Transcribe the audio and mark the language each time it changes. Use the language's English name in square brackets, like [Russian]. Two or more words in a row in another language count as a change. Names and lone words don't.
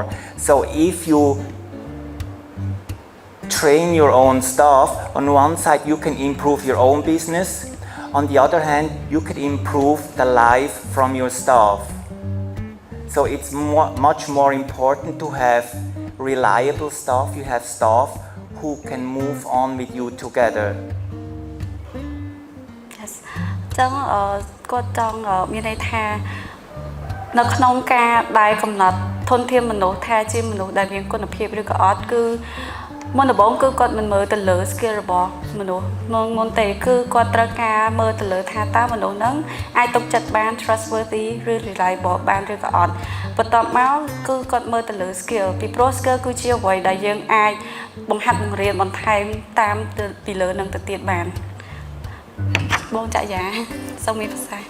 [English] So if you train your own staff, on one side you can improve your own business, on the other hand you can improve the life from your staff. So it's much more important to have reliable staff, you have staff who can move on with you together. Yes. [Khmer] ចឹងគាត់ចង់មានន័យថានៅក្នុងការដែលកំណត់ធនធានមនុស្សថាជាមនុស្សដែលមានគុណភាពឬក៏អត់គឺមុនដំបូងគឺគាត់មិនមើលទៅលើ skill របស់មនុស្សមុនទេគឺគាត់ត្រូវការមើលទៅលើថាតើមនុស្សហ្នឹងអាចទុកចិត្តបាន trustworthy ឬ reliable បានឬក៏អត់បន្ទាប់មកគឺគាត់មើលទៅលើ skill ពីព្រោះ skill គឺជាអ្វីដែលយើងអាចបង្ហាត់បង្រៀនបន្ថែមតាមពីលើនឹងទៅទៀតបានបងចាក់យ៉ាសូមមានប្រសាសន៍